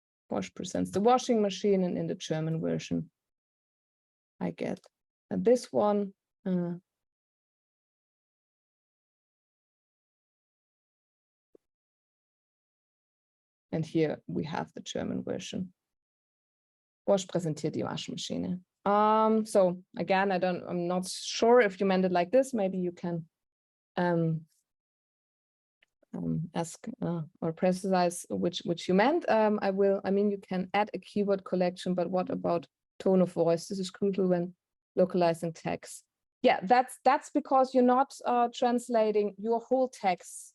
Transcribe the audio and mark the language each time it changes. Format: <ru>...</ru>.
<en>Wash presents the washing machine, and in the German version, I get this one. And here we have the German version.</en> <de>Wash präsentiert die Waschmaschine.</de> <en>So again, I'm not sure if you meant it like this. Maybe you can ask or precise which you meant. I mean, you can add a keyword collection, but what about tone of voice? This is crucial when localizing text. Yeah, that's because you're not translating your whole text.</en>